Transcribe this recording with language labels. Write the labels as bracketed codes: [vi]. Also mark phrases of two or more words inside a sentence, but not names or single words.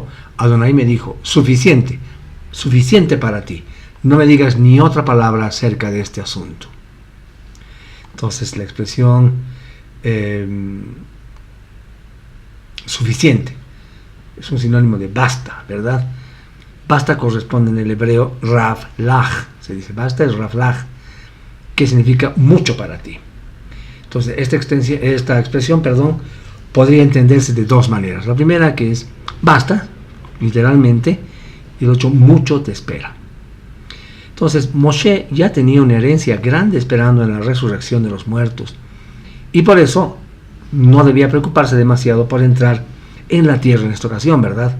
[es] Adonai me dijo, suficiente para ti. No me digas ni otra palabra acerca de este asunto. Entonces la expresión suficiente es un sinónimo de basta, ¿verdad? Basta corresponde en el hebreo [he] רב לך, [es] se dice basta es [he] רב לך, [es] que significa mucho para ti. Entonces esta expresión podría entenderse de dos maneras. La primera, que es basta, literalmente, y el otro, mucho te espera. Entonces Moshe ya tenía una herencia grande esperando en la resurrección de los muertos, y por eso no debía preocuparse demasiado por entrar en la tierra en esta ocasión, ¿verdad?